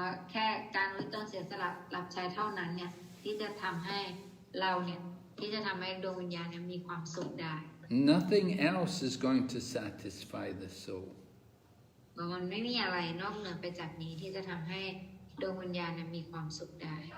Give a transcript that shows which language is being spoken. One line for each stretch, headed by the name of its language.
Thai: แค่การด้วยตนเสียสละรับใช้เท่านั้นเนี่ยที่จะทำให้เราเนี่ยที่จะทำให้ดวงวิญญาณมีความสุขได้
English: Nothing else is going to satisfy the soul.
Thai: มันไม่มีอะไรนอกเหนือไปจากนี้ที่จะทำให้ดวงวิญญาณมีความสุขได้